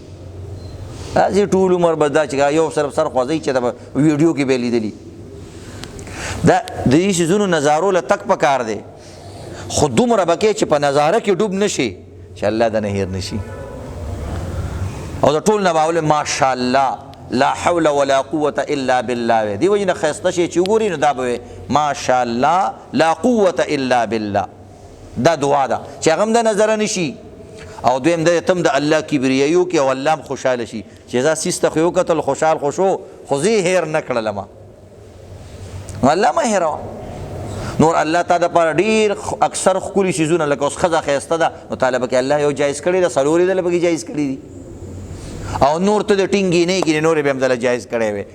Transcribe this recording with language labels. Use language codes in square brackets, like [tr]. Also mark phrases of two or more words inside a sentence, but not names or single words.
[ps] داسې ټول عمر به دا چې یو صرف سر خوځوي چې د ویډیو کې به یې لیدلي. دا د دې څیزونو نظارو له تک پکار دی، خو دومره به کې چې په نظاره کې ډوب نه شي چې الله د نه هېر نه شي. او د ټول نه به اول [ar] ماشاءالله لا حول ولا قوة الا بالله [ps] وی، دی وجې نه ښایسته شی چې وګوري نو دا به وی [ar] ماشاءالله لا قوة الا بالله. [ps] دا دعا ده چې هغه هم د نظره نه شي، او دویم د تم د الله کبریایي وکړي او الله هم خوشحاله شي چې زه سیس ته خو یې وکتل خوشحال خو شو، خو زه یې هېر نه کړلم. نو الله مه هېروه. نور الله تا دپاره ډېر اکثر ښکلي څیزونه لکه اوس ښځه ښایسته ده نو طالبه کې الله یو جایز کړی ده، څلور یې دله پکې جایز کړي دي، او نور ته د ټینګینې کې نورې به هم دله جایز کړی وی.